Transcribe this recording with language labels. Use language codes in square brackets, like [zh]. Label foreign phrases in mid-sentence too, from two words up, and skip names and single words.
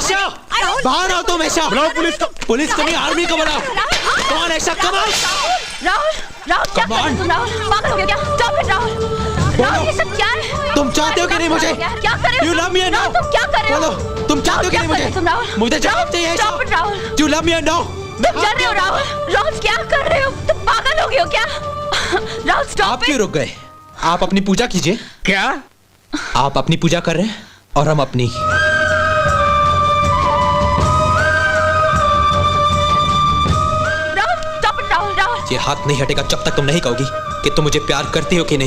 [hi] ऐशा! राहुल, बाहर आओ तुम। ऐशा! बुलाओ पुलिस को। पुलिस को नहीं, आर्मी को बुलाओ। कौन? ऐशा, [en] come on. [hi] राहुल, राहुल क्या कर रहे हो तुम? राहुल पागल हो गया क्या? [en] stop it [hi] राहुल। राहुल ये सब क्या है? तुम चाहते हो कि नहीं मुझे? क्या कर रहे हो? [en] You love me or no? [hi] राहुल, तुम क्या कर रहे हो? बोलो, तुम चाहते हो कि नहीं मुझे? तुम राहुल, मुझे जवाब चाहिए। ऐशा! [en] stop it राहुल। You love me or no? [hi] तुम डर रहे हो राहुल? राहुल क्या कर रहे हो? तुम पागल हो गए हो क्या? राहुल आप स्टॉप क्यों इट। रुक गए? आप अपनी पूजा कीजिए। क्या? आप अपनी पूजा कर रहे हैं और हम अपनी। ये हाथ नहीं हटेगा जब तक तुम नहीं कहोगी कि तुम मुझे प्यार करती हो कि नहीं।